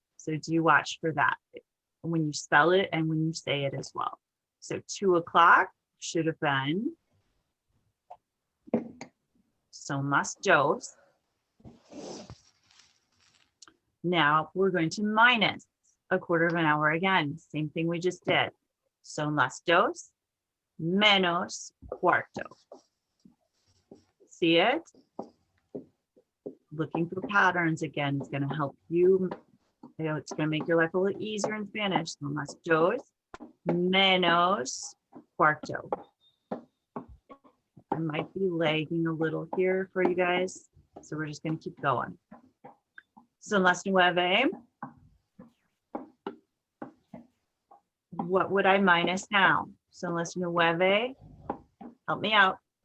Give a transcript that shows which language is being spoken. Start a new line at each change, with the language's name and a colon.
English: So do watch for that when you spell it and when you say it as well. So 2 o'clock should have been
Spanish: son las dos.
English: Now we're going to minus a quarter of an hour again. Same thing we just did.
Spanish: Son las dos menos cuarto.
English: See it? Looking for patterns again is going to help you. It's going to make your life a little easier in Spanish.
Spanish: Son las dos menos cuarto.
English: I might be lagging a little here for you guys, so we're just going to keep going.
Spanish: Son las nueve.
English: What would I minus now?
Spanish: Son las nueve.
English: Help me out.